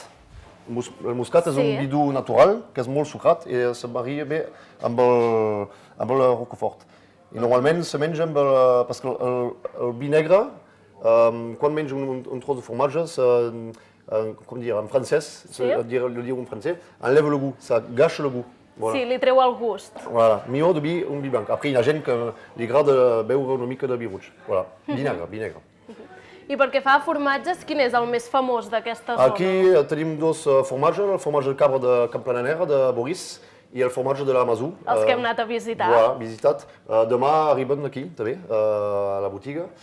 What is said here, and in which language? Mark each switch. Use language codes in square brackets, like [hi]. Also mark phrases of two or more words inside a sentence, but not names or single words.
[ca] El muscat és Sí. un vi dur natural, que és molt sucrat i se maria bé amb el Roquefort. I normalment se menja amb perquè el vi negre, quan menja un tros de formatge, com dir, en francès, [fr] le dire en francès, enlève le goût, ça gâche le goût. Voilà. [ca] Sí, li treu el gust. Voilà, millor de vi, un vi blanc. Après, hi ha gent que li agrada beure una mica de vi rouge. Voilà, vi negre. I pel que fa a formatges, quin és el més famós d'aquesta zona? Aquí tenim dos formatges, el formatge de cabra de Camplananera, de Boris, i el formatge de la Masou. Els que hem anat a visitar. Voilà, visitat. Demà arriben aquí, també, a la botiga.